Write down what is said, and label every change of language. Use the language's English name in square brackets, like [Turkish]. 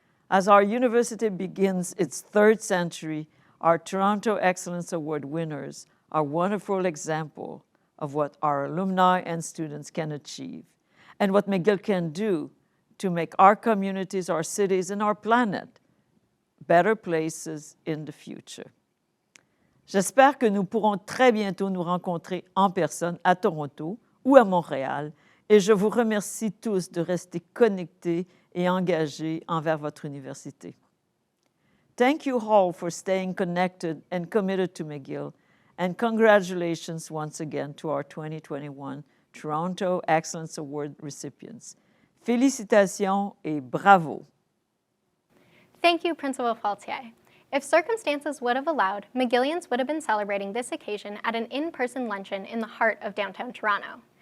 [English] As our university begins its 3rd century, our Toronto Excellence Award winners are a wonderful example of what our alumni and students can achieve and what McGill can do to make our communities, our cities, and our planet better places in the future. [French] J'espère que nous pourrons très bientôt nous rencontrer en personne à Toronto ou à Montréal, et je vous remercie tous de rester connectés et engagés envers votre université. [English] Thank you all for staying connected and committed to McGill, and congratulations once again to our 2021 Toronto Excellence Award recipients. [French] Félicitations et bravo. [English] Thank you, Principal Faultier. If circumstances would have allowed, McGillians would have been celebrating this occasion at an in-person luncheon in the heart of downtown Toronto.